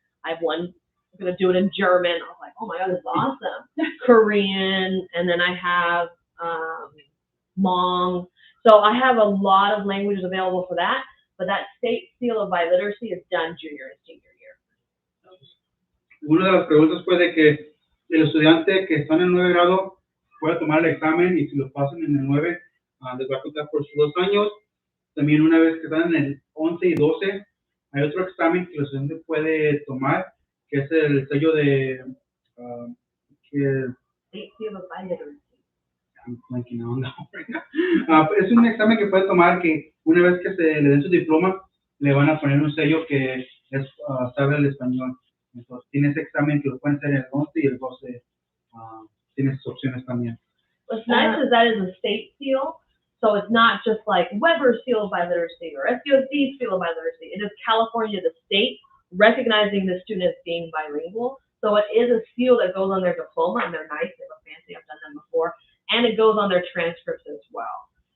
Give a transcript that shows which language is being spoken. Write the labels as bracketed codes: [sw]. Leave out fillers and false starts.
[en] I have one going to do it in German. I was like, oh my God, this is awesome. Korean, and then I have Hmong. So I have a lot of languages available for that, but that state seal of biliteracy is done junior and senior year. [es] Una de las preguntas fue de que el estudiante que está en el 9 grado puede tomar el examen y si lo pasan en el 9, les va a contar por sus 2 años. También una vez que están en el 11 y 12, hay otro examen que el estudiante puede tomar, que es el sello de que [en] State seal of biliteracy. I'm blanking on that right now. [es] Es un examen que puede tomar que una vez que se le den su diploma, le van a poner un sello que es, sabe el español. Entonces, tiene ese examen que lo pueden hacer en el 11 y el 12 tiene esas opciones también. [en] What's nice is that is a state seal, so it's not just like Weber seal of biliteracy or SUSD seal of biliteracy. It is California, the state, recognizing the student as being bilingual. So it is a seal that goes on their diploma, and they're nice, they look fancy, I've done them before, and it goes on their transcripts as well.